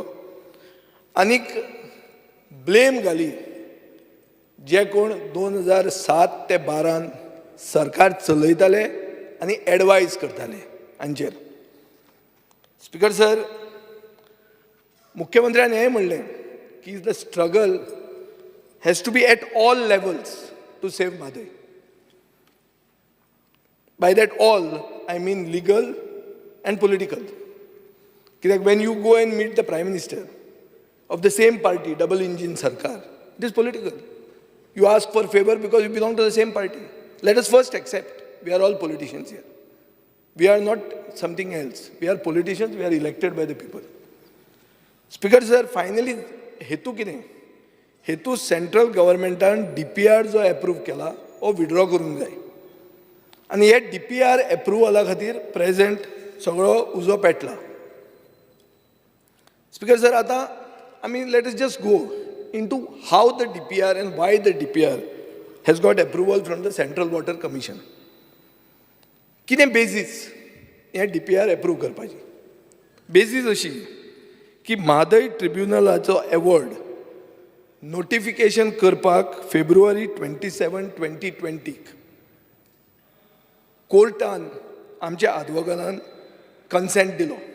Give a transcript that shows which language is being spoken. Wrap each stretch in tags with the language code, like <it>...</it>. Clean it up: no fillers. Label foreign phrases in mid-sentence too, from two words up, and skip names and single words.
<kok>आनीक ब्लेम घाली जे कोण 2007 ते 12 सरकार चलयताले आनी एडवायज करताले हांचेर.</kok> <en>Speaker sir,</en> <kok>मुख्यमंत्र्यान हें म्हणलें की</kok> <en>the struggle has to be at all levels to save Mhadei. by that all I mean legal and political. कित्याक when you go and meet the Prime Minister of the same party, double engine sarkar, it is political. You ask for favor because you belong to the same party. Let us first accept, we are all politicians here. We are not something else. We are politicians, we are elected by the people. Speaker sir, finally,</en> <kok>hetu कितें? हेतू सेंट्रल गव्हर्मेंटान DPR जो अप्रूव केला हो विड्रॉ करूंक जाय. आनी हे DPR अप्रुवला खातीर प्रेझेंट सगळो उजो पेटला.</kok> <en>Speaker sir, आतां I mean, let us just go into how the DPR and why the DPR has got approval from the Central Water Commission.</en> <kok>कितें बेजीस हे DPR अप्रूव करपाची? बेजीस अशी की म्हादय ट्रिब्युनलाचो अवॉर्ड नोटिफिकेशन करपाक फेब्रुवारी 27, 2020 कोर्टान आमच्या आदवोगादान कन्सेंट दिलो.</kok>